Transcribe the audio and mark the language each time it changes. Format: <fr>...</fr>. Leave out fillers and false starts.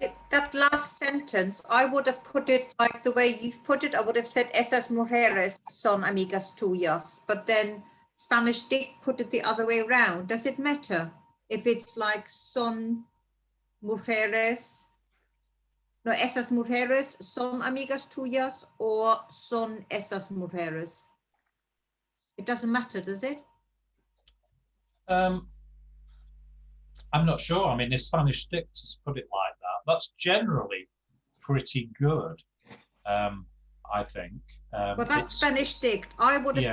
<en>That last sentence, I would have put it like the way you've put it. I would have said</en> <es>esas mujeres son amigas tuyas,</es> <en>but then Spanish Dick put it the other way around. Does it matter if it's like</en> <es>son mujeres? No, esas mujeres son amigas tuyas or son esas mujeres?</es> <en>It doesn't matter, does it? I'm not sure. I mean, if Spanish dictators put it like that, that's generally pretty good, I think. Well, that's Spanish dict. I would have yeah.</en>